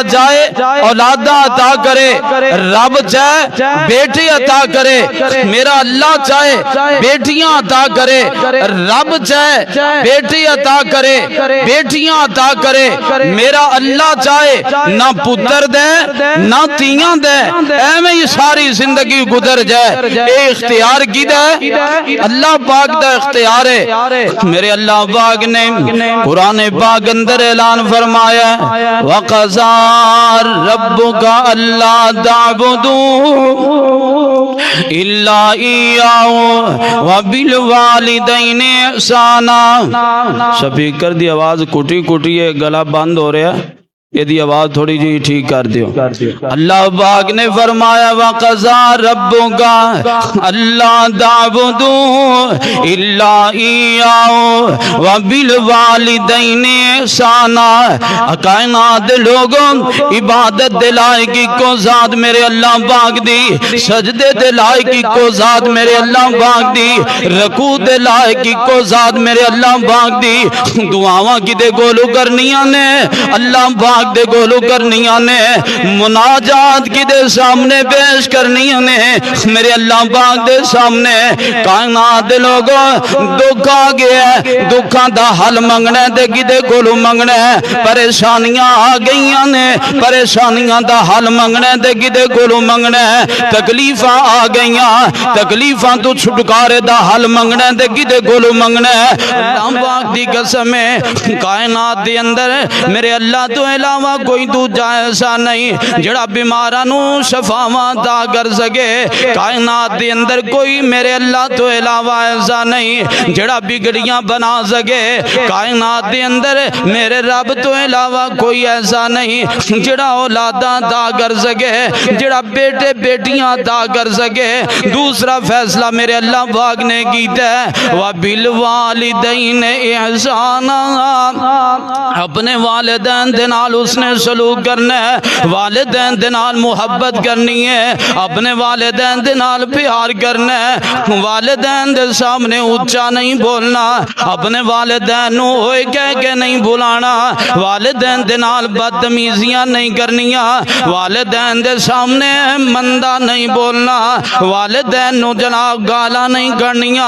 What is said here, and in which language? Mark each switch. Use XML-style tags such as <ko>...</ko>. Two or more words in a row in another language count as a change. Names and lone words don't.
<pa>چاہے اولاداں عطا کرے رب چاہے بیٹے عطا کرے میرا اللہ چاہے بیٹیاں عطا کرے رب چاہے بیٹے عطا کرے بیٹیاں عطا کرے میرا اللہ چاہے نہ پتر دے نہ تیاں دے ایویں ہی ساری زندگی گزر جائے، اے اختیار کی دے اللہ پاک دا اختیار ہے۔ میرے اللہ پاک نے قرآن پاک اندر اعلان فرمایا</pa> <ar>وَقَضَى رَبُّكَ أَلَّا تَعْبُدُوا إِلَّا إِيَّاهُ وَبِالْوَالِدَيْنِ إِحْسَانًا۔</ar> <pa>سپیکر دی آواز کٹی کٹی ہے، گلا بند ہو رہا ہے، یہ دی آواز تھوڑی جی ٹھیک کر دیو۔ اللہ پاک نے فرمایا</pa> <ar>وَقَضَى رَبُّكَ أَلَّا تَعْبُدُوا إِلَّا إِيَّاهُ وَبِالْوَالِدَيْنِ إِحْسَانًا۔</ar> <pa>کائنات دے لوگوں عبادت دے لائق کو ذات میرے اللہ پاک دی، سجدے دے لائق کو ذات میرے اللہ پاک دی، رکوع دے لائق کو ذات میرے اللہ پاک دی، دعاواں کدے گولو کرنیاں نے اللہ پاک دے گولو کرنیاں نے، مناجات کی دے سامنے پیش کرنیاں نے میرے اللہ پاک دے سامنے۔ کائنات دے لوگوں دکھ آ گیا ہے، دکھاں دا حل منگنے دے کی دے گولو منگنے، پریشانیاں آ گئیاں نے، پریشانیاں دا حل منگنے دے کی دے گولو منگنے، تکلیفاں آ گئیاں، تکلیفاں تو چھٹکارے دا حل منگنے دے کی دے گولو منگنے۔ اللہ پاک دی قسم ہے کائنات دے اندر میرے اللہ تو علاوہ کوئی دوجا ایسا نہیں جڑا بیمارانو شفاواں عطا کر سکے۔ کائنات دے اندر کوئی میرے اللہ تو علاوہ ایسا نہیں جڑا بگڑیاں بنا سکے۔ کائنات دے اندر میرے رب تو علاوہ کوئی ایسا نہیں جڑا اولاداں عطا کر سکے، جڑا بیٹے بیٹیاں عطا کر سکے۔ دوسرا فیصلہ میرے اللہ پاک نے کیتا ہے</pa> <ar>وَبِالْوَالِدَيْنِ إِحْسَانًا،</ar> <pa>اپنے والدین دے نال اس نے سلوک کرنا ہے، والدین دے نال محبت کرنی ہے، اپنے والدین دے نال پیار کرنا ہے، والدین دے سامنے اونچا نہیں بولنا، اپنے والدین نو ہوئے کہہ کے نہیں بلانا، والدین دے نال بدتمیزیاں نہیں کرنیاں، والدین دے سامنے مندہ نہیں بولنا، والدین نو جناب گالا نہیں کرنیاں۔</pa>